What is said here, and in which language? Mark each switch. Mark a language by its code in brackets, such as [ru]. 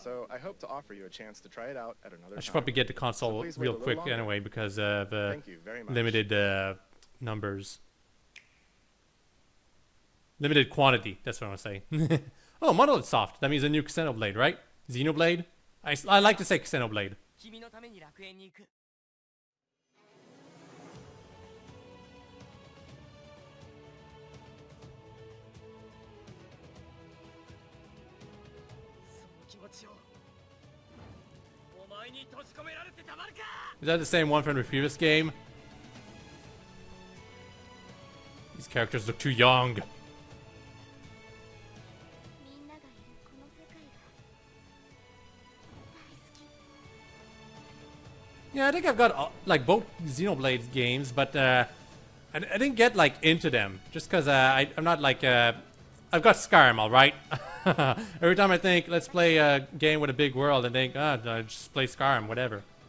[en] So I hope to offer you a chance to try it out at another I should time. probably get the console please wait real a little quick longer. anyway because of Thank you very much. limited numbers. Limited quantity, that's what I want to say. Oh, Monolith Soft. That means a new Xenoblade, right? Xenoblade? I like to say Xenoblade. [ja] 君のために楽園に行く。その気持ちをお前に閉じ込められてたまるか。 [en] Is that the same one from the previous game? These characters look too young. [ja] みんながいるこの世界が大好き。 [en] Yeah, I think I've got like both Xenoblade games, but I didn't get like into them just because I'm not like I've got Skyrim, all right. Every time I think let's play a game with a big world, I think no, just play Skyrim, whatever.